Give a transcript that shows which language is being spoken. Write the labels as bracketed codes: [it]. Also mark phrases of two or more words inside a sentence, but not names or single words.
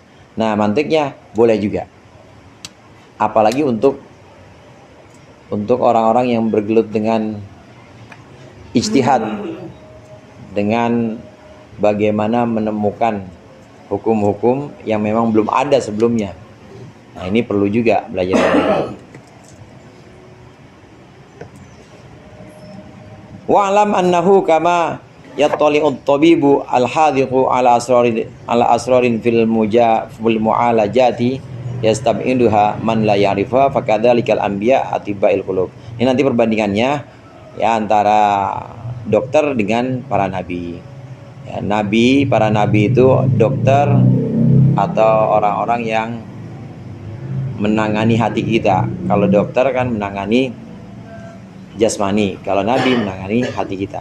[id] Nah, mantiknya boleh juga. Apalagi untuk orang-orang yang bergelut dengan ijtihad, dengan bagaimana menemukan hukum-hukum yang memang belum ada sebelumnya. Nah, ini perlu juga belajar. [ar] واعلم أنه كما يطلع الطبيب الحاذق على أسرار في المعالجة يستبعدها من لا يعرفها فكذلك الأنبياء أطباء القلوب. [id] Ini nanti perbandingannya ya antara dokter dengan para nabi. Ya, para nabi itu dokter atau orang-orang yang menangani hati kita. Kalau dokter kan menangani jasmani, kalau nabi menangani hati kita.